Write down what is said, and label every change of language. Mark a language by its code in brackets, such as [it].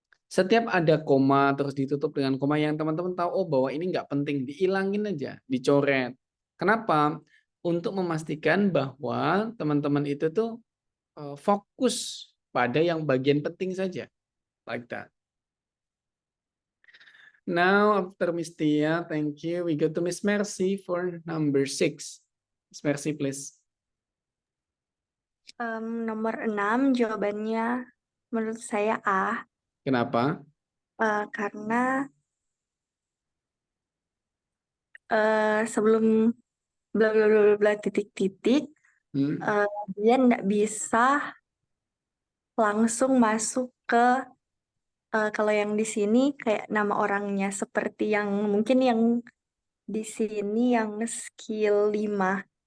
[id] Setiap ada koma terus ditutup dengan koma yang teman-teman tahu oh bahwa ini nggak penting, dihilangin aja, dicoret. Kenapa? Untuk memastikan bahwa teman-teman itu tuh fokus pada yang bagian penting saja. [en] Like that. Now, after Miss Tia, thank you. We go to Miss Mercy for number 6. Miss Mercy, please. [id] Nomor 6 jawabannya menurut saya A. Kenapa? Karena sebelum bla bla bla bla titik-titik, dia nggak bisa langsung masuk ke kalau yang di sini kayak nama orangnya seperti yang mungkin yang di sini yang skill 5